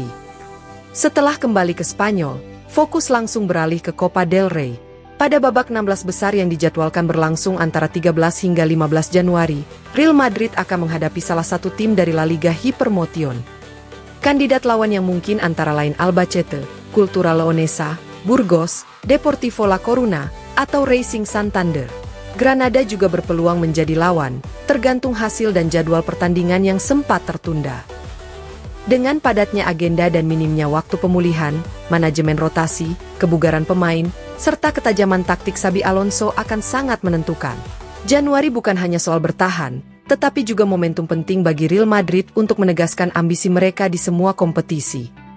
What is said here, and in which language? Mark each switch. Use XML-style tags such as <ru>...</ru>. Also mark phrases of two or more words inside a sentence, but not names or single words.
<id>Setelah kembali ke Spanyol, fokus langsung beralih ke Copa del Rey. Pada babak 16 besar yang dijadwalkan berlangsung antara 13 hingga 15 Januari, Real Madrid akan menghadapi salah satu tim dari La Liga Hypermotion. Kandidat lawan yang mungkin antara lain Albacete, Cultural Leonesa, Burgos, Deportivo La Coruna, atau Racing Santander. Granada juga berpeluang menjadi lawan, tergantung hasil dan jadwal pertandingan yang sempat tertunda. Dengan padatnya agenda dan minimnya waktu pemulihan, manajemen rotasi, kebugaran pemain, serta ketajaman taktik Xabi Alonso akan sangat menentukan. Januari bukan hanya soal bertahan, tetapi juga momentum penting bagi Real Madrid untuk menegaskan ambisi mereka di semua kompetisi.</id>